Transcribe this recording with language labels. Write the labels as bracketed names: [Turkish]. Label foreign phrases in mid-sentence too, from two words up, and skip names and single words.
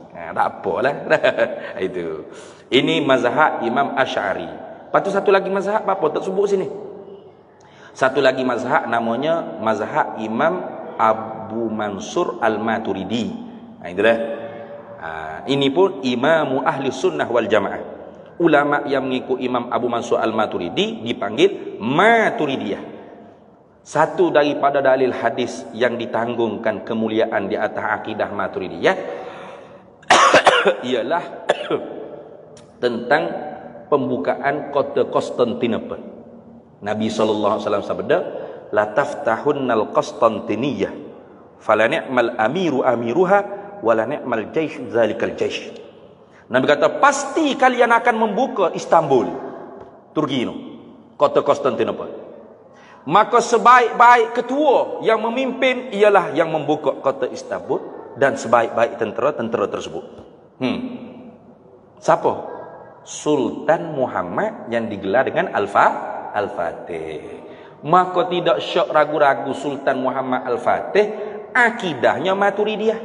[Malay] Tak apalah. Itu. Ini mazhab Imam Asy'ari. Lepas tu satu lagi mazhab apa? Tak sebut sini. Satu lagi mazhab namanya mazhab Imam Abu Mansur Al-Maturidi. Itu dah. Ini pun [Arabic] إمام أهل السنة والجماعة. [Malay] Ulama yang mengikut Imam Abu Mansur Al-Maturidi dipanggil Maturidiyah. Satu daripada dalil hadis yang ditanggungkan kemuliaan di atas akidah Maturidiyah ialah tentang pembukaan kota Konstantinopel. Nabi SAW sabda, [Arabic] لتفتحن القسطنطينية فلنعم الأمير أميرها ولنعم الجيش ذلك الجيش. [Malay] Nabi kata pasti kalian akan membuka Istanbul, Turki itu, kota Konstantinopel. Maka sebaik-baik ketua yang memimpin ialah yang membuka kota Istanbul, dan sebaik-baik tentera tersebut. Siapa? Sultan Muhammad yang digelar dengan Al-Fatih. Maka tidak syak ragu-ragu Sultan Muhammad Al-Fatih akidahnya Maturidiyah.